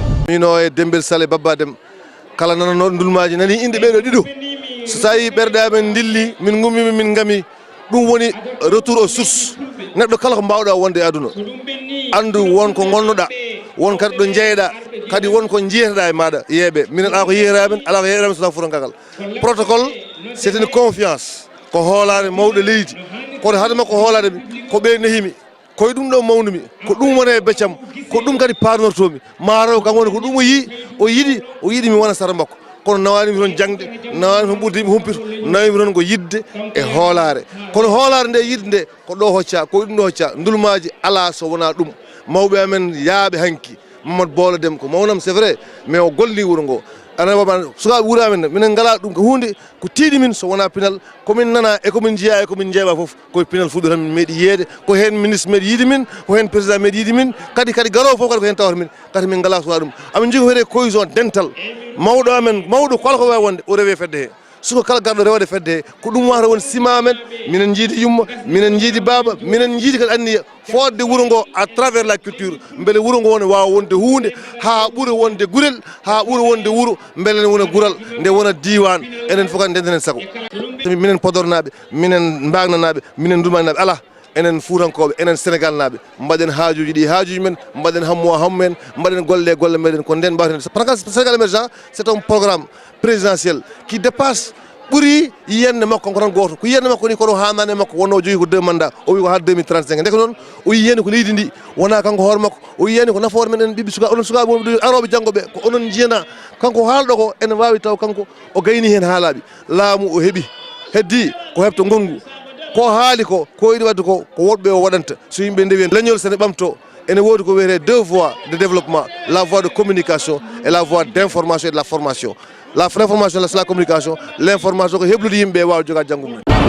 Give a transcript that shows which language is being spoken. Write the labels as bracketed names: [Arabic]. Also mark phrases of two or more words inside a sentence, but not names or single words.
[Fula] Mino e Dembel Sale Babba Dem. Kala nanano ndulmaji nani inde ɓeɗo ɗiɗo. So tawi ɓerɗe amen dilli, min gummimi, min ngami. Ɗum woni [French] retour aux sources. [Fula] Neɗɗo kala ko mbawɗa wonde e aduna. Andu won ko gonnoɗa, won kadi ɗo jeeyɗa, kadi won ko jeyteɗa e maɗa yeeɓe. Minen ala ko yeeyra men, ala ko yeeyra men, sona furan kakal. [French] Protocole, c'est une confiance. [Fula] Ko hoolare mawɗo leydi. Kono hadema ko hoolare mi, ko ɓe nehimi. Koye ɗum ɗo mawnumi, ko ɗum woni e beccam, ko ɗum kadi parnortomi. Ma raw kam woni ko ɗum o yi, o yiɗi, o yiɗi mi wona sara makko. Kono nawani mi toon jangde, nawani toon ɓurde yimɓe humpito, nawani mi toon ko yidde e hoolare. Kono hoolare nde, yidde nde, ko ɗo hocca, ko ɗum ɗo hocca. Ndulmaji ala so wona ɗum. Mawɓe amen yaaɓe hanki. Mamadou Bolo Dem ko mawnam, [French] c'est vrai, mais [Fula] o golli wuro ngo. Ana baba, sukaɓe wuura men, minen ngala ɗum ko hunde ko tiiɗi min so wona pinal, komin nana e komin jiya e komin jeeɓa fof, koye pinal Fuuta tan min meeɗi yiyede, ko hen ministre meeɗi yiide min, ko hen président meeɗi yiide min, kadi, kadi garowo fof kadi ko hen tawata min, kadi min ngala suwa ɗum. Amin jogui ko wiyete cohésion dental. Mawɗo amen, mawɗo kala ko wawi wonde, o rewe fedde he. Suko kala garɗo rewde fedde he, ko ɗum wata won sima men, minen jiidi yumma, minen jiidi baba, minen jiidi kadi anniya, fodde wuro ngo [French] à travers la culture, [Fula] beele wuro ngo ne wawa wonde hunde, ha ɓuura wonde gurel, ha ɓuura wonde wuro, beele ne wona gural, nde wona diwan, enen fof kadi ndendenen sago. Minen Podor naɓe, minen Mbagna naɓe, minen Ndulmani naɓe, ala, enen Fuutankoɓe, enen Sénégal naɓe, mbaɗen haajuji ɗi, haajuji men, mbaɗen hammu o hammu men, mbaɗen golle e golle meɗen, ko nden mbawten. [French] Par exemple, Sénégal émergent, c'est un programme présidentiel qui dépasse, [Fula] ɓuuri yiyande makko, ko tan goto. Ko yiyande makko ni, kono hannane makko wonno o jogui ko [French] deux mandat, [Fula] o wi ko ha deux mille trente-cinq. Nde ko noon, o yiyani ko leydi ndi, wona kanko hoore makko, o yiyani ko nafoore men, en ɓiɓɓe suka, onon sukaɓe wonɓe aroɓe janggo ɓe, ko onon jiyana. Kanko haalɗo ko, ene wawi taw kanko O gayni hen haalaɓe. Laamu o heɓi. Heddi ko heɓto gongu. Ko haali ko, ko yiɗi wadde ko, ko woɗɓe o waɗanta. So yimɓe ndewi hen, leñol sene ɓamto, ene woodi ko wiyete [French] deux voies de développement, la voie de communication et la voie d'information et de la formation. La, l'information, c'est la communication, l'information [Fula] ko heblude yimɓe wawa joga janggo mum.